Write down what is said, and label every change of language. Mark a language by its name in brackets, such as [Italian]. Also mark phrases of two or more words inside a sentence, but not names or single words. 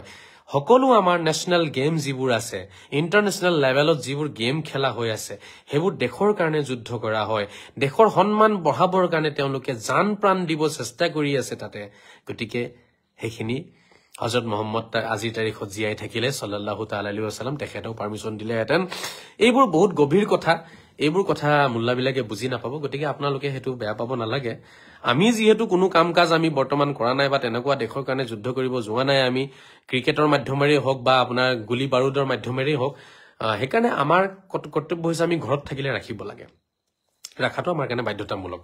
[Assamese] সকলো আমাৰ [English] national game [Assamese] যিবোৰ আছে, ইণ্টাৰনেশ্যনেল লেভেলত যিবোৰ গেম খেলা হৈ আছে, সেইবোৰ দেশৰ কাৰণে যুদ্ধ কৰা হয়। দেশৰ সন্মান বঢ়াবৰ কাৰণে তেওঁলোকে জান প্ৰাণ দিব চেষ্টা কৰি আছে তাতে। গতিকে সেইখিনি হজৰত মহম্মদ আজিৰ তাৰিখত জীয়াই থাকিলে [Arabic] صلى الله تعالى عليه وسلم [Assamese] তেখেতেও পাৰ্মিশন দিলেহেঁতেন। এইবোৰ বহুত গভীৰ কথা, এইবোৰ কথা মোল্লাবিলাকে বুজি নাপাব। গতিকে আপোনালোকে সেইটো বেয়া পাব নালাগে। আমি যিহেতু কোনো কাম কাজ আমি বৰ্তমান কৰা নাই বা তেনেকুৱা দেশৰ কাৰণে যুদ্ধ কৰিব যোৱা নাই, আমি ক্ৰিকেটৰ মাধ্যমেৰেই হওক বা আপোনাৰ গুলি বাৰুদৰ মাধ্যমেৰেই হওক, সেইকাৰণে আমাৰ কৰ্তব্য হৈছে আমি ঘৰত থাকিলে ৰাখিব লাগে, ৰাখাটো আমাৰ কাৰণে বাধ্যতামূলক।